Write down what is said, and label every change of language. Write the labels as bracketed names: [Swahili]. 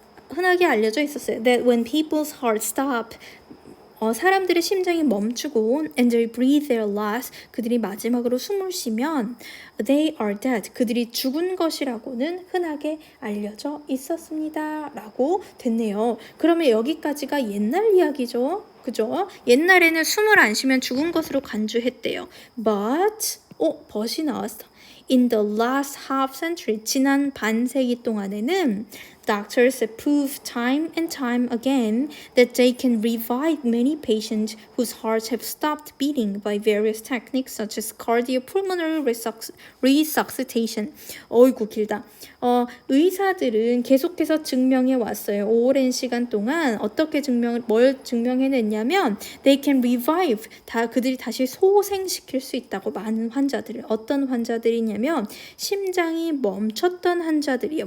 [Korean] 흔하게 알려져 있었어요. [English] That when people's hearts stop, [Korean] 사람들의 심장이 멈추고 [English] and they breathe their last, [Korean] 그들이 마지막으로 숨을 쉬면 [English] they are dead, [Korean] 그들이 죽은 것이라고는 흔하게 알려져 있었습니다. 라고 됐네요. 그러면 여기까지가 옛날 이야기죠. 그죠? 옛날에는 숨을 안 쉬면 죽은 것으로 간주했대요. But, but이 나왔어. [English] In the last half century, [Korean] 지난 반세기 동안에는 [English] doctors have proved time and time again that they can revive many patients whose hearts have stopped beating by various techniques such as cardiopulmonary resuscitation. [Korean] 어이구 길다. 의사들은 계속해서 증명해 왔어요. 오랜 시간 동안 어떻게 뭘 증명해냈냐면 [English] they can revive, [Korean] 그들이 다시 소생시킬 수 있다고. 많은 환자들을. 어떤 환자들이냐면 심장이 멈췄던 환자들이요.